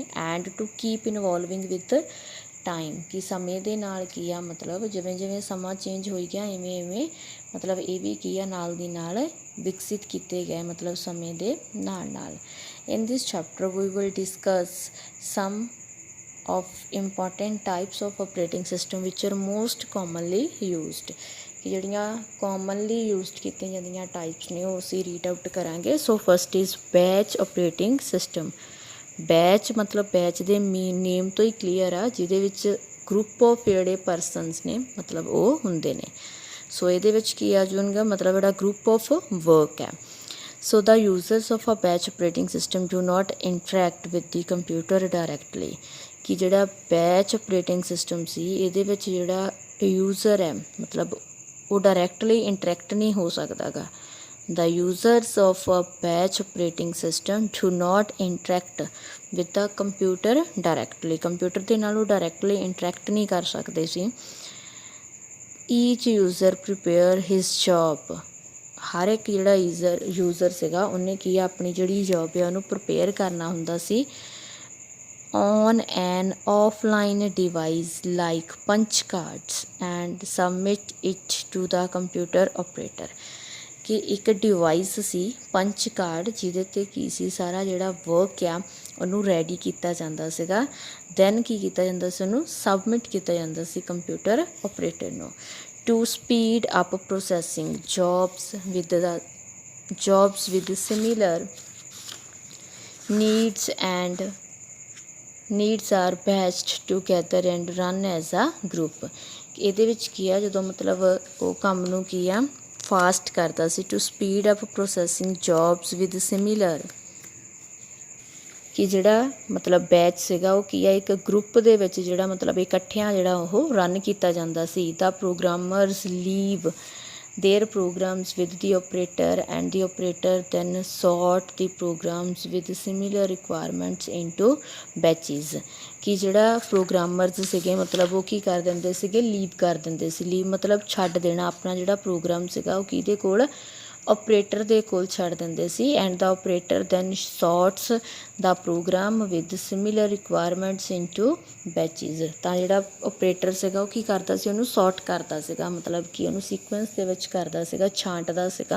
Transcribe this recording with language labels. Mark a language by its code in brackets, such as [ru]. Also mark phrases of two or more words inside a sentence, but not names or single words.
[en] and to keep involving with time, [pa] ਕਿ ਸਮੇਂ ਦੇ ਨਾਲ ਕੀ ਆ ਮਤਲਬ ਜਿਵੇਂ ਜਿਵੇਂ ਸਮਾਂ ਚੇਂਜ ਹੋਈ ਗਿਆ ਇਵੇਂ ਇਵੇਂ ਮਤਲਬ ਇਹ ਵੀ ਕੀ ਆ ਨਾਲ ਦੀ ਨਾਲ ਵਿਕਸਿਤ ਕੀਤੇ ਗਏ ਮਤਲਬ ਸਮੇਂ ਦੇ ਨਾਲ ਨਾਲ। [en] in this chapter we will discuss some of important types of operating system which are most commonly used, [pa] ਕਿ ਜਿਹੜੀਆਂ [en] commonly used [pa] ਕੀਤੀਆਂ ਜਾਂਦੀਆਂ ਟਾਈਪਸ ਨੇ ਉਹ ਅਸੀਂ [en] read out [pa] ਕਰਾਂਗੇ। [en] so first is batch operating system. [pa] ਬੈਚ ਮਤਲਬ ਬੈਚ ਦੇ ਨੇਮ ਤੋਂ ਹੀ ਕਲੀਅਰ ਆ, ਜਿਹਦੇ ਵਿੱਚ [en] group of [pa] ਜਿਹੜੇ ਪਰਸਨਸ ਨੇ ਮਤਲਬ ਉਹ ਹੁੰਦੇ ਨੇ। ਸੋ ਇਹਦੇ ਵਿੱਚ ਕੀ ਆ ਜੂਗਾ ਮਤਲਬ ਜਿਹੜਾ [en] group of work [pa] ਹੈ। [en] ਸੋ the users of a batch operating system do not interact with the computer directly, [pa] ਕਿ ਜਿਹੜਾ [en] batch operating system [pa] ਸੀ ਇਹਦੇ ਵਿੱਚ ਜਿਹੜਾ ਯੂਜ਼ਰ ਹੈ ਮਤਲਬ ਉਹ [en] directly interact [pa] ਨਹੀਂ ਹੋ ਸਕਦਾ ਗਾ। [en] The users of a batch operating system do not interact with the computer directly, [pa] ਕੰਪਿਊਟਰ ਦੇ ਨਾਲ ਉਹ [en] directly interact [pa] ਨਹੀਂ ਕਰ ਸਕਦੇ ਸੀ। [en] Each user prepare his job, [pa] ਹਰ ਇੱਕ ਜਿਹੜਾ ਯੂਜ਼ਰ ਸੀਗਾ ਉਹਨੇ ਕੀ ਆ ਆਪਣੀ ਜਿਹੜੀ ਜੋਬ ਹੈ ਉਹਨੂੰ ਪ੍ਰਪੇਅਰ ਕਰਨਾ ਹੁੰਦਾ ਸੀ [en] on an offline device like punch cards and submit it to the computer operator, [pa] ਕਿ ਇੱਕ ਡਿਵਾਈਸ ਸੀ [en] punch card [pa] ਜਿਹਦੇ 'ਤੇ ਕੀ ਸੀ ਸਾਰਾ ਜਿਹੜਾ ਵਰਕ ਆ ਉਹਨੂੰ ਰੈਡੀ ਕੀਤਾ ਜਾਂਦਾ ਸੀਗਾ। ਦੈਨ ਕੀ ਕੀਤਾ ਜਾਂਦਾ ਸੀ, ਉਹਨੂੰ ਸਬਮਿਟ ਕੀਤਾ ਜਾਂਦਾ ਸੀ [en] computer operator [pa] ਨੂੰ। [en] to speed up processing jobs with similar needs are batched together and run as a group। [pa] ਇਹਦੇ ਵਿੱਚ ਕੀ ਆ ਜਦੋਂ ਮਤਲਬ ਉਹ ਕੰਮ ਨੂੰ ਕੀ ਆ ਫਾਸਟ ਕਰਦਾ ਸੀ। [en] to speed up processing jobs with similar, [pa] ਕਿ ਜਿਹੜਾ ਮਤਲਬ ਬੈਚ ਸੀਗਾ ਉਹ ਕੀ ਆ ਇੱਕ ਗਰੁੱਪ ਦੇ ਵਿੱਚ ਜਿਹੜਾ ਮਤਲਬ ਇਕੱਠਿਆਂ ਜਿਹੜਾ ਉਹ ਰਨ ਕੀਤਾ ਜਾਂਦਾ ਸੀ। [en] the programmers leave their programs with the operator and the operator then sort the programs with similar requirements into batches, [pa] ਕਿ ਜਿਹੜਾ ਪ੍ਰੋਗਰਾਮਰਸ ਸੀਗੇ ਮਤਲਬ ਉਹ ਕੀ ਕਰ ਦਿੰਦੇ ਸੀਗੇ, ਲੀਵ ਕਰ ਦਿੰਦੇ ਸੀ। ਲੀਵ ਮਤਲਬ ਛੱਡ ਦੇਣਾ ਆਪਣਾ ਜਿਹੜਾ ਪ੍ਰੋਗਰਾਮ ਸੀਗਾ ਉਹ ਕਿਹਦੇ ਕੋਲ, ਆਪਰੇਟਰ ਦੇ ਕੋਲ ਛੱਡ ਦਿੰਦੇ ਸੀ। [en] and the operator then sorts the program with similar requirements into batches, [pa] ਤਾਂ ਜਿਹੜਾ ਆਪਰੇਟਰ ਸੀਗਾ ਉਹ ਕੀ ਕਰਦਾ ਸੀ, ਉਹਨੂੰ ਸੌਰਟ ਕਰਦਾ ਸੀਗਾ ਮਤਲਬ ਕਿ ਉਹਨੂੰ ਸੀਕੁਐਂਸ ਦੇ ਵਿੱਚ ਕਰਦਾ ਸੀਗਾ, ਛਾਂਟਦਾ ਸੀਗਾ।